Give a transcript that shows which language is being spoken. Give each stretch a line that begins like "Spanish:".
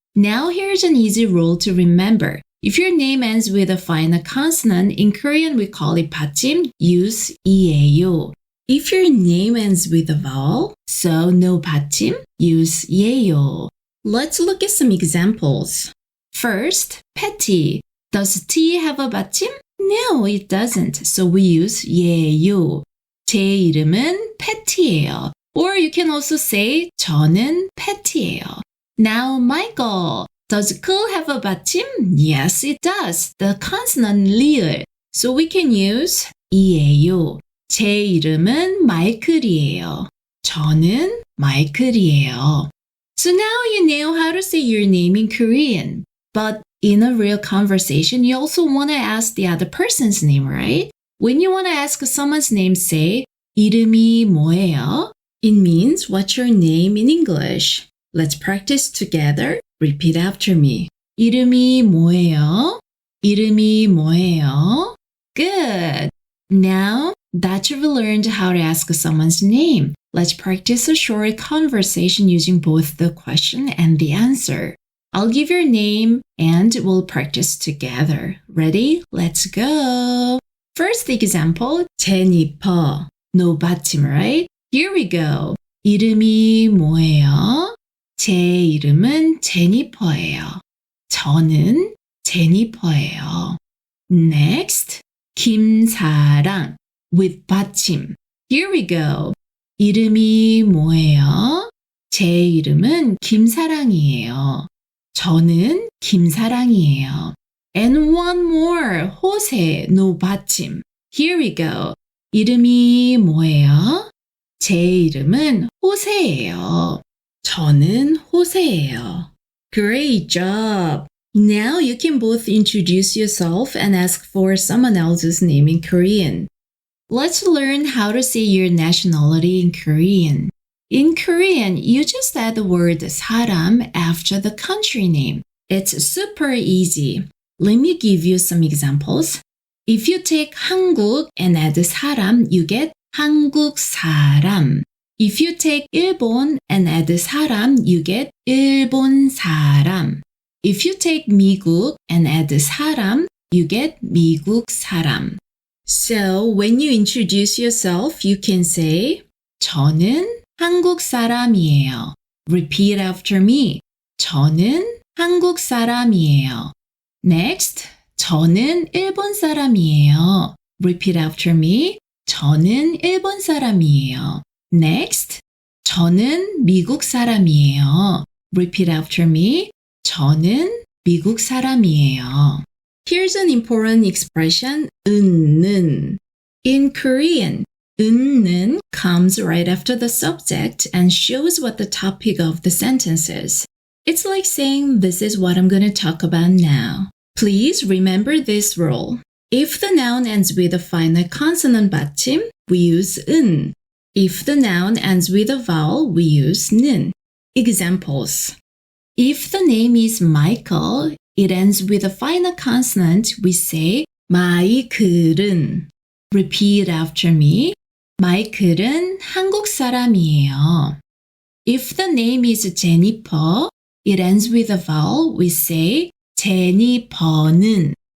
English: Now here's an easy rule to remember. If your name ends with a final consonant, in Korean we call it 받침, use 이에요. If your name ends with a vowel, so no 받침, use 예요. Let's look at some examples. First, Patty. Does T have a 받침? No, it doesn't, so we use 예요.
Korean: 제 이름은 Patty예요.
English: Or you can also say
Korean: 저는 Patty예요.
English: Now, Michael. Does cool have a 받침? Yes, it does. The consonant 리을. So we can use 이에요.
Korean: 제 이름은 마이클이에요. 저는 마이클이에요.
English: So now you know how to say your name in Korean. But in a real conversation, you also want to ask the other person's name, right? When you want to ask someone's name, say
Korean: 이름이 뭐예요?
English: It means what's your name in English. Let's practice together. Repeat after me.
Korean: 이름이 뭐예요? 이름이 뭐예요?
English: Good. Now that you've learned how to ask someone's name, let's practice a short conversation using both the question and the answer. I'll give your name and we'll practice together. Ready? Let's go. First example, 제니퍼. No 받침, right? Here we go.
Korean: 이름이 뭐예요? 제 이름은 제니퍼예요. 저는 제니퍼예요.
English: Next, 김사랑 with 받침. Here we go.
Korean: 이름이 뭐예요? 제 이름은 김사랑이에요. 저는 김사랑이에요.
English: And one more, 호세, no 받침. Here we go.
Korean: 이름이 뭐예요? 제 이름은 호세예요. 저는 호세예요.
English: Great job! Now you can both introduce yourself and ask for someone else's name in Korean. Let's learn how to say your nationality in Korean. In Korean, you just add the word 사람 after the country name. It's super easy. Let me give you some examples. If you take 한국 and add 사람, you get 한국 사람. If you take 일본 and add 사람, you get 일본 사람. If you take 미국 and add 사람, you get 미국 사람. So when you introduce yourself, you can say
Korean: 저는 한국 사람이에요.
English: Repeat after me.
Korean: 저는 한국 사람이에요. Next, 저는 일본 사람이에요.
English: Repeat after me.
Korean: 저는 일본 사람이에요. Next, 저는 미국 사람이에요.
English: Repeat after me.
Korean: 저는 미국 사람이에요.
English: Here's an important expression, 은는. In Korean, 은는 comes right after the subject and shows what the topic of the sentence is. It's like saying, this is what I'm going to talk about now. Please remember this rule. If the noun ends with a final consonant 받침, we use 은. If the noun ends with a vowel, we use 는. Examples. If the name is Michael, it ends with a final consonant, we say 마이클은. Repeat after me.
Korean: 마이클은 한국 사람이에요.
English: If the name is Jennifer, it ends with a vowel, we say 제니퍼는.